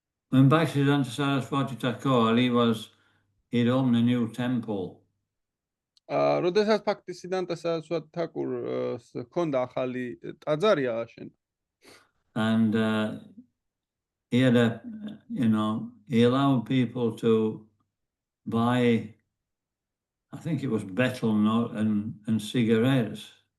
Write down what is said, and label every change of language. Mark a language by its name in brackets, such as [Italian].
[English] When Bhaktisiddhanta Saraswati Thakur, he'd opened a new temple. [Georgian] როდესაც ბhaktisiddhanta saraswati thakur-ს ჰქონდა ახალი ტაძარი ააშენა. [English] And he had he allowed people to buy, I think it was betel nut and cigarettes.